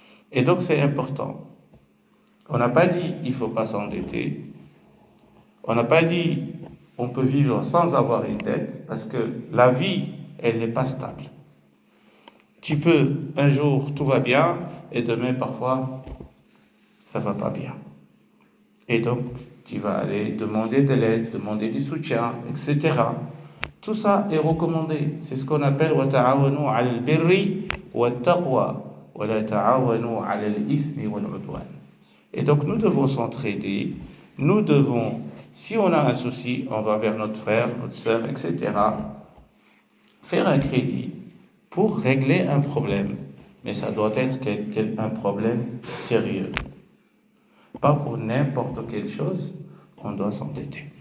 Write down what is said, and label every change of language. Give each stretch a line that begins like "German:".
French: Et donc c'est important. On n'a pas dit il ne faut pas s'endetter, on n'a pas dit on peut vivre sans avoir une dette, parce que la vie, elle n'est pas stable. Tu peux, un jour, tout va bien, et demain, parfois, ça ne va pas bien. Et donc, tu vas aller demander de l'aide, demander du soutien, etc. Tout ça est recommandé. C'est ce qu'on appelle
Arabic: وَتَعَاوَنُوا عَلَى الْبِرِّ وَالتَّقْوَى وَلَا تَعَاوَنُوا عَلَى الْإِثْمِ وَالْعُدْوَانِ.
French: Et donc, nous devons s'entraider. Nous devons, si on a un souci, on va vers notre frère, notre sœur, etc., faire un crédit pour régler un problème. Mais ça doit être un problème sérieux. Pas pour n'importe quelle chose, on doit s'endetter.